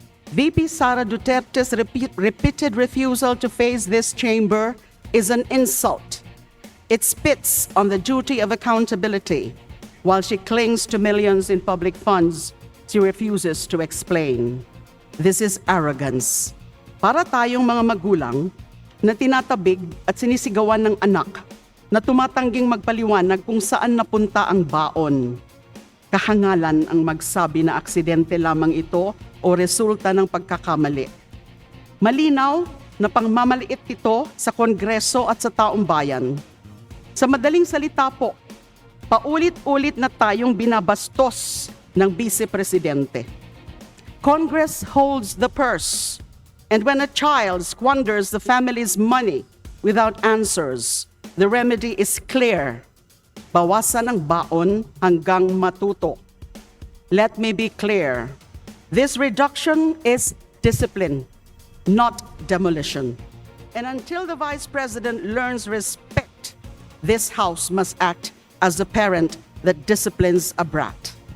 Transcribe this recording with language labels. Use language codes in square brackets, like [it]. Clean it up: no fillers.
[en] VP Sara Duterte's repeated refusal to face this chamber is an insult. It spits on the duty of accountability. While she clings to millions in public funds, she refuses to explain. This is arrogance. [tl] Para tayong mga magulang na tinatabig at sinisigawan ng anak na tumatangging magpaliwanag kung saan napunta ang baon. Kahangalan ang magsabi na aksidente lamang ito o resulta ng pagkakamali. Malinaw na pangmamaliit ito sa Kongreso at sa taong bayan. Sa madaling salita po, paulit-ulit na tayong binabastos ng Vice Presidente. [en] Congress holds the purse, and when a child squanders the family's money without answers, the remedy is clear. [tl] Bawasan ang baon hanggang matuto. [en] Let me be clear. This reduction is discipline, not demolition. And until the Vice President learns respect, this House must act as the parent that disciplines a brat.